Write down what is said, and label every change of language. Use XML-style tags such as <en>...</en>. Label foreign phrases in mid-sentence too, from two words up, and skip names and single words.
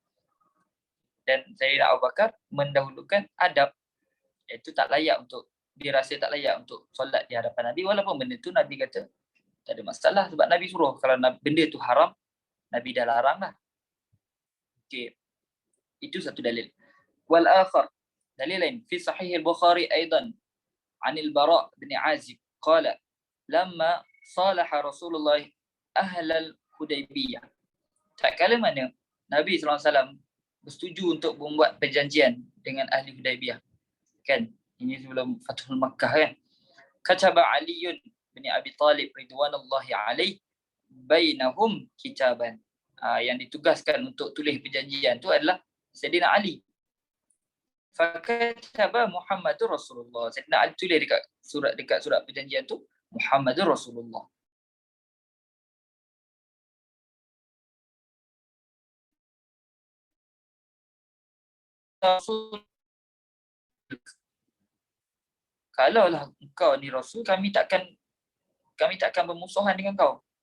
<ms>Dan Sayyidina Abu Bakar mendahulukan adab, iaitu tak layak untuk dia rasa tak layak untuk solat di hadapan Nabi, walaupun benda tu Nabi kata tak ada masalah sebab Nabi suruh. Kalau benda tu haram, Nabi dah larang lah. Okey. Itu satu dalil.</ms> <ar>والآخر,</ar> <ms>dalil lain</ms> <ar>في صحيح البخاري أيضا عن البراء بن عازب قال لما صالح رسول الله أهل الحديبية.</ar> <ms>Tak kala mana Nabi SAW bersetuju untuk membuat perjanjian dengan ahli Hudaibiyah. Kan? Ini sebelum Fathul Makkah kan.</ms> <ar>كتب علي بن أبي طالب رضوان الله عليه بينهم كتابا.</ar> <ms>Yang ditugaskan untuk tulis perjanjian tu adalah Sayyidina Ali.</ms> <ar>فكتب محمد رسول الله.</ar> <ms>Sayyidina Ali tulis dekat surat perjanjian tu</ms> <ar>محمد رسول الله.</ar> <ms>Rasul, kalaulah engkau ni Rasul, kami takkan bermusuhan dengan kau.</ms>